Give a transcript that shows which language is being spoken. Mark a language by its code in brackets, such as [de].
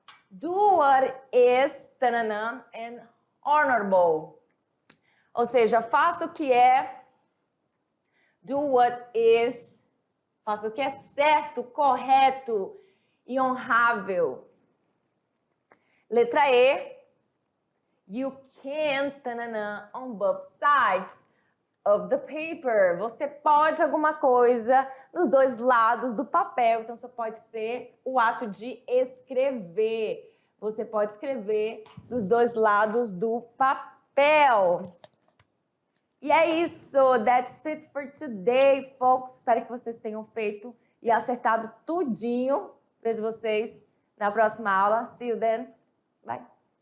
[en] Do what is and honorable. [pt] Ou seja, faça o que é, [en] do what is, [pt] faça o que é certo, correto e honrável. Letra E. [en] You can on both sides of the paper. [pt] Você pode alguma coisa nos dois lados do papel. Então, só pode ser o ato de escrever. Você pode escrever dos dois lados do papel. E é isso. [en] That's it for today, folks. [pt] Espero que vocês tenham feito e acertado tudinho. Vejo vocês na próxima aula. [en] See you then. Bye.